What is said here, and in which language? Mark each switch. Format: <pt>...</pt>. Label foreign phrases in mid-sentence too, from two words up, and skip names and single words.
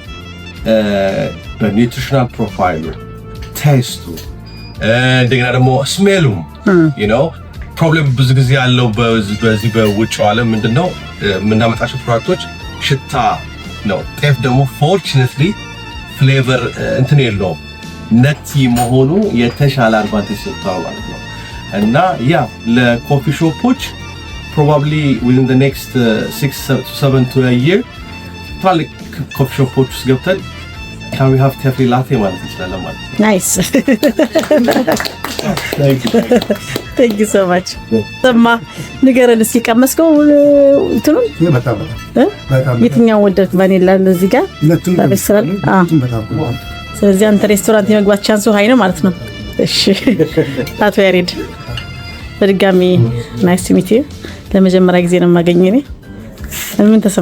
<am>በኒውትሪሽናል ፕሮፋይሉ ቴስቱ እንደገና ደግሞ ስሜሉም ፕሮብሌም ብዙ ጊዜ ያለው በዚህ በውጭው ዓለም ምንድነው የምናመጣቸው ፕሮዳክቶች ሽታ ነው። ጤፍ ደግሞ ፎርቹኔትሊ ፍሌቨር እንትን የለውም ነቲ መሆኑ የተሻለ አድቫንቴጅ ሰጥቷል ማለት ነው። እና ያ ለኮፊ ሾፖች ፕሮባብሊ</am> <en>within the next 6 to 7 to a year</en> <am>ትላልቅ ኮፊ ሾፖች ውስጥ ገብተን</am> <en>can we have Tefli latte</en> <am>ማለት እንችላለን ማለት ነው።</am> <en>nice Thank you so much.</en> <am>ሰማ ንገረን እስኪ ቀመስከው እንትኑ በጣም የትኛው ወደድክ? ቫኒላ እዚህ ጋር ስለዚህ አንተ ሬስቶራንት የመግባት ቻንሱ ሃይ ነው ማለት ነው። እሺ አቶ ያሬድ በድጋሚ</am> <en>nice to meet you።</en> <am>ለመጀመሪያ ጊዜ ነው የማገኘው እኔ። ምን ተሰማ?</am>